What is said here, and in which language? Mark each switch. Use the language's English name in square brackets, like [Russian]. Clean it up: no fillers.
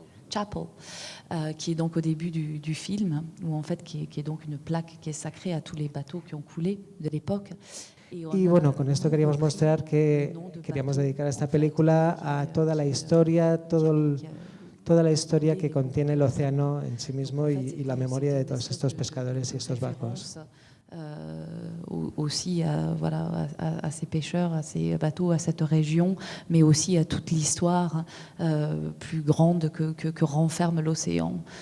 [French] Chapel, qui est donc au début du film, où en fait qui est donc une plaque qui est sacrée à tous les bateaux qui ont coulé de l'époque. [Spanish] Y bueno, con esto queríamos mostrar que queríamos dedicar esta película a toda la historia, todo toda la historia que contiene el océano en sí mismo y la memoria de todos estos pescadores y estos barcos. [French] Aussi voilà, à ces pêcheurs, à ces bateaux, à cette région, mais aussi à toute l'histoire plus grande que renferme l'océan.